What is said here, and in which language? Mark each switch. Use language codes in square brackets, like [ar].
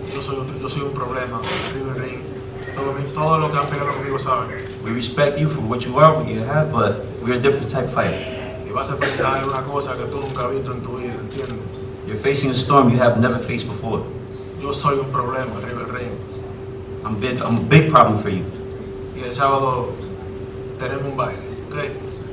[es] Yo soy un problema, arriba el ring. Todo lo que han peleado conmigo saben. [en] We respect you for what you are, what you have, but we're a different type fighter. [es] Y vas a enfrentar una cosa que tú nunca has visto en tu vida, ¿entiendes? [en] You're facing a storm you have never faced before. [es] Yo soy un problema, arriba el ring. [en] I'm a big problem for you. [es] Y el sábado tenemos un baile, ¿ok?